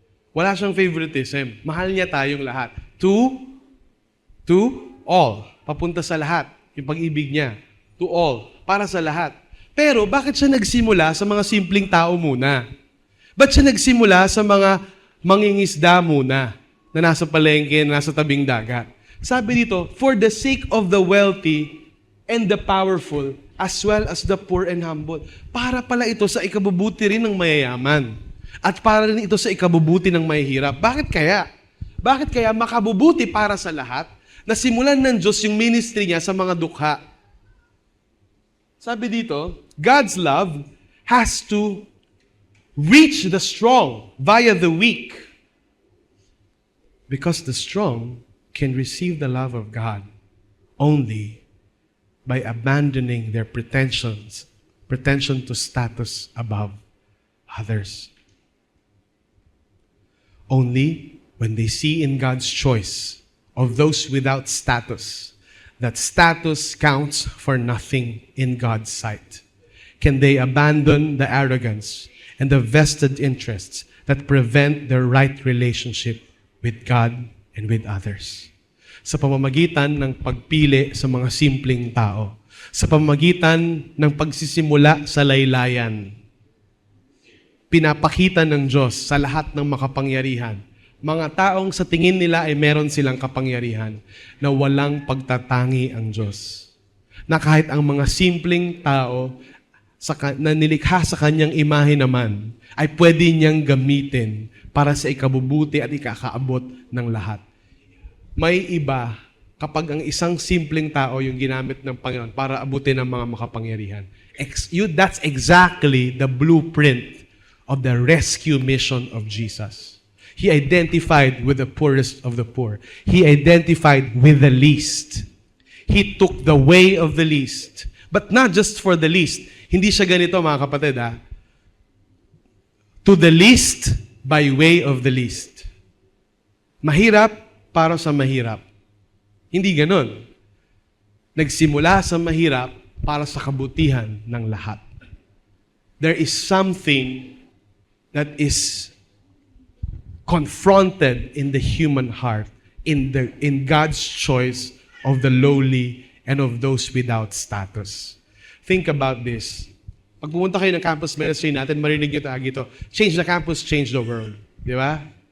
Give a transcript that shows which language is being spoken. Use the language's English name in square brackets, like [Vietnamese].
[Filipino] Wala siyang favoritism. Mahal niya tayong lahat. [English] To all. [Filipino] Papunta sa lahat. Yung pag-ibig niya. To all. Para sa lahat. Pero bakit siya nagsimula sa mga simpleng tao muna? Ba't siya nagsimula sa mga mangingisda muna na nasa palengke, nasa tabing dagat? Sabi dito, [English] for the sake of the wealthy and the powerful, as well as the poor and humble. [Filipino] Para pala ito sa ikabubuti rin ng mayayaman. At para rin ito sa ikabubuti ng mahihirap. Bakit kaya? Bakit kaya makabubuti para sa lahat na simulan ng Diyos yung ministry niya sa mga dukha? Sabi dito, [English] God's love has to reach the strong via the weak. Because the strong can receive the love of God only by abandoning their pretension to status above others. Only when they see in God's choice of those without status, that status counts for nothing in God's sight, can they abandon the arrogance and the vested interests that prevent their right relationship with God and with others. [Filipino] Sa pamamagitan ng pagpili sa mga simpleng tao, sa pamamagitan ng pagsisimula sa laylayan, pinapakita ng Diyos sa lahat ng makapangyarihan, mga taong sa tingin nila ay meron silang kapangyarihan, na walang pagtatangi ang Diyos. Na kahit ang mga simpleng tao na nilikha sa kanyang imahe naman, ay pwede niyang gamitin para sa ikabubuti at ikakaabot ng lahat. May iba kapag ang isang simpleng tao yung ginamit ng Panginoon para abutin ang mga makapangyarihan. [English] That's exactly the blueprint of the rescue mission of Jesus. He identified with the poorest of the poor. He identified with the least. He took the way of the least. But not just for the least. [Filipino] Hindi siya ganito, mga kapatid, ha? [English] To the least by way of the least. [Filipino] Mahirap para sa mahirap. Hindi ganon. Nagsimula sa mahirap para sa kabutihan ng lahat. [English] There is something that is confronted in the human heart, in God's choice of the lowly and of those without status. Think about this. [Filipino] Pag pumunta kayo ng campus ministry natin, marinig nyo tagi ito, [English] change the campus, change the world. [Filipino] Di ba?